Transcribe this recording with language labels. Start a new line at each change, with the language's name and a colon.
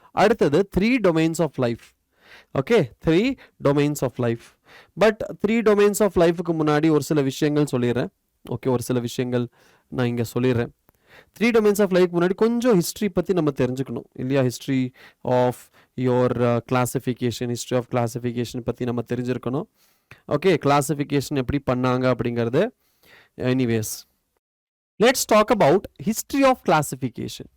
Tamil: அடுத்தது
English: 3 domains of life.
Tamil: Okay, 3 domains of life. But 3 domains of lifeக்கு முன்னாடி ஒரு சில விஷயங்கள் சொல்லிடுறேன். ஓகே, ஒரு சில விஷயங்கள் நான் இங்கே சொல்லிடுறேன்.
English: 3 domains of life
Tamil: முன்னாடி கொஞ்சம் ஹிஸ்ட்ரி பற்றி நம்ம தெரிஞ்சுக்கணும் இல்லையா?
English: history of your classification, history of classification
Tamil: பற்றி நம்ம தெரிஞ்சிருக்கணும். ஓகே, கிளாசிஃபிகேஷன் எப்படி பண்ணாங்க அப்படிங்கிறது.
English: Anyways, let's talk about history of classification.